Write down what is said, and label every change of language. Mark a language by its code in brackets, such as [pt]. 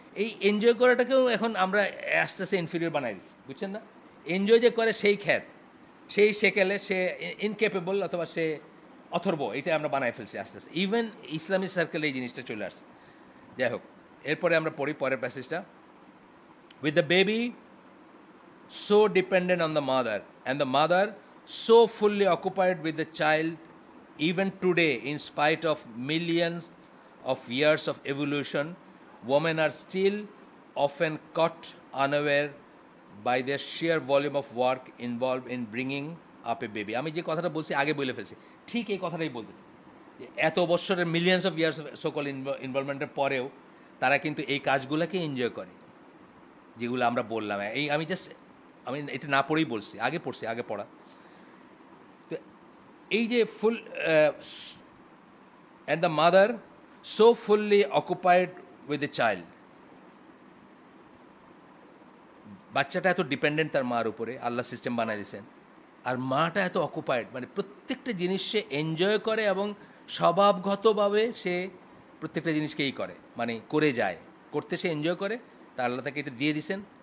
[bn] এই এনজয় করাটাকেও এখন আমরা আস্তে আস্তে ইনফিরিয়র বানাই দিচ্ছি, বুঝছেন না। এনজয় যে করে সেই খ্যাত, সেই সেকেলে সে ইনক্যাপেবল অথবা সে অথর্ব, এটা আমরা বানাই ফেলছি আস্তে আস্তে। ইভেন ইসলামিক সার্কেলে এই জিনিসটা চলে আসছে। যাই হোক, এরপরে আমরা পড়ি পরের প্যাসেজটা। [en] With the baby so dependent on the mother, and the mother so fully occupied with the child, even today, in spite of millions of years of evolution, women are still often caught unaware by their sheer volume of work involved in bringing up a baby. [bn] আমি যে কথাটা বলছি আগে বলে ফেলছি, ঠিক এই কথাটাই বলতেছি, যে এত বছরের [en] millions of years [bn] সকল ইনভলভমেন্টের পরেও তারা কিন্তু এই কাজগুলোকে এনজয় করে, যেগুলো আমরা বললাম। আমি এটা না পড়েই বলছি, আগে পড়া। তো এই যে [en] full and the mother so fully occupied with the child, [bn] বাচ্চাটা এত ডিপেন্ডেন্ট তার মার উপরে, আল্লাহ সিস্টেম বানাই দিয়েছেন, আর মাটা এত অকুপাইড, মানে প্রত্যেকটা জিনিস সে এনজয় করে এবং স্বভাবগতভাবে সে প্রত্যেকটা জিনিসকেই করে, মানে করে যায়, করতে সে এনজয় করে, তা আল্লাহ তাকে এটা দিয়ে দিয়েছেন।